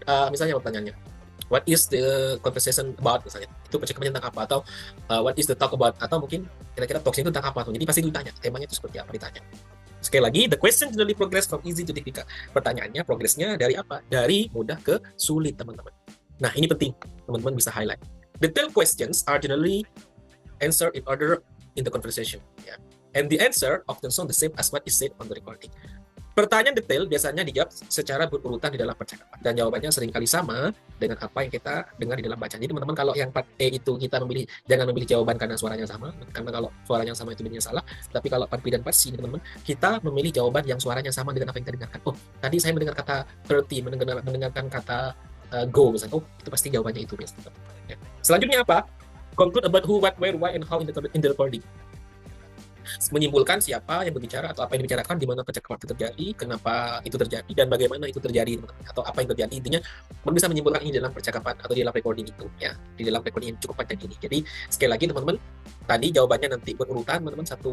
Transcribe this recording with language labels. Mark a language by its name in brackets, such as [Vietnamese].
[Indonesian] Misalnya pertanyaannya, [English] what is the conversation about, [Indonesian] misalnya. Itu percakapan tentang apa, atau [English] what is the talk about, [Indonesian] atau mungkin kira-kira talk-nya itu tentang apa. Jadi pasti ditanya, temanya itu seperti apa ditanya. Sekali lagi, [English] the question generally progress from easy to difficult. [Indonesian] Pertanyaannya, progresnya dari apa? Dari mudah ke sulit, teman-teman. Nah, ini penting, teman-teman bisa highlight. [English] Detailed questions are generally answered in order in the conversation, ya. And the answer often sound the same as what is said on the recording. [Indonesian] Pertanyaan detail biasanya dijawab secara berurutan di dalam percakapan, dan jawabannya seringkali sama dengan apa yang kita dengar di dalam bacaan. Jadi teman-teman, kalau yang part E itu kita jangan memilih jawaban karena suaranya sama, karena kalau suaranya sama itu biasanya salah. Tapi kalau part B dan part C ini, teman-teman, kita memilih jawaban yang suaranya sama dengan apa yang kita dengarkan. Oh, tadi saya mendengar kata 30, mendengarkan kata go, misalnya. Oh, itu pasti jawabannya itu biasanya. Selanjutnya apa? [English] Conclude about who, what, where, why, and how in the recording. [Indonesian] Menyimpulkan siapa yang berbicara atau apa yang dibicarakan, di mana percakapan itu terjadi, kenapa itu terjadi, dan bagaimana itu terjadi, atau apa yang terjadi. Intinya, bisa menyimpulkan ini dalam percakapan atau di dalam recording itu, ya, di dalam recording yang cukup panjang ini. Jadi sekali lagi teman-teman, tadi jawabannya nanti berurutan, teman-teman.